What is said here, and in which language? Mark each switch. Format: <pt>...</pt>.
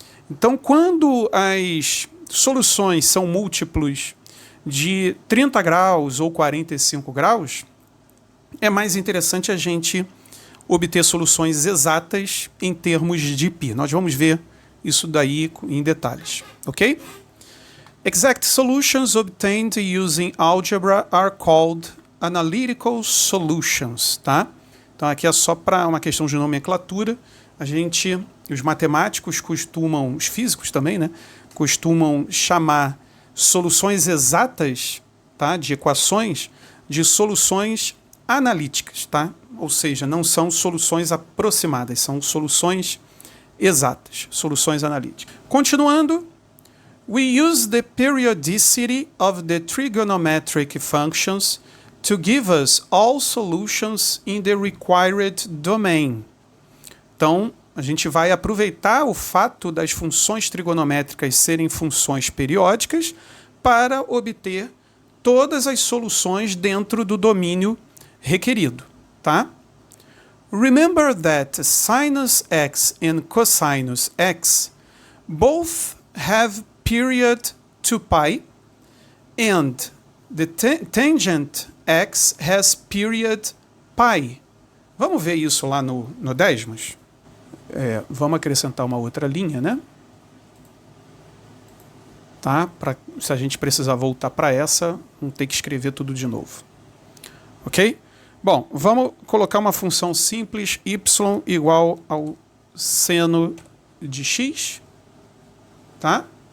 <pt>Então, quando as soluções são múltiplos de 30 graus ou 45 graus, é mais interessante a gente obter soluções exatas em termos de π. Nós vamos ver isso daí em detalhes, ok?</pt> <en>Exact solutions obtained using algebra are called analytical solutions, tá?</en> <pt>Então aqui é só para uma questão de nomenclatura. Os matemáticos costumam, os físicos também, né, costumam chamar soluções exatas, tá, de equações, de soluções analíticas, tá? Ou seja, não são soluções aproximadas, são soluções exatas, soluções analíticas. Continuando,</pt> <en>we use the periodicity of the trigonometric functions to give us all solutions in the required domain.</en> <pt>Então, a gente vai aproveitar o fato das funções trigonométricas serem funções periódicas para obter todas as soluções dentro do domínio requerido, tá?</pt> <en>Remember that sinus x and cosinus x both have period 2π and the tangent x has period π.</en> <pt>Vamos ver isso lá no Desmos? Vamos acrescentar uma outra linha, né? Tá? Se a gente precisar voltar para essa, não ter que escrever tudo de novo. Ok? Bom, vamos colocar uma função simples, y igual ao seno de x. Tá?</pt>